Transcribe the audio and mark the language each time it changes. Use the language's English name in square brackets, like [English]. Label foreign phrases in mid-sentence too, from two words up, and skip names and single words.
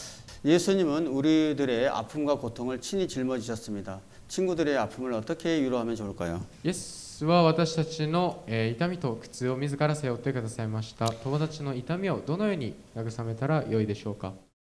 [Korean] 예수님은 우리들의 아픔과 고통을 친히 짊어지셨습니다. 친구들의 아픔을 어떻게 위로하면 좋을까요? [Japanese] イエスは私たちの痛みと苦痛を自ら背負ってくださいました友達の痛みをどのように慰めたらよいでしょうか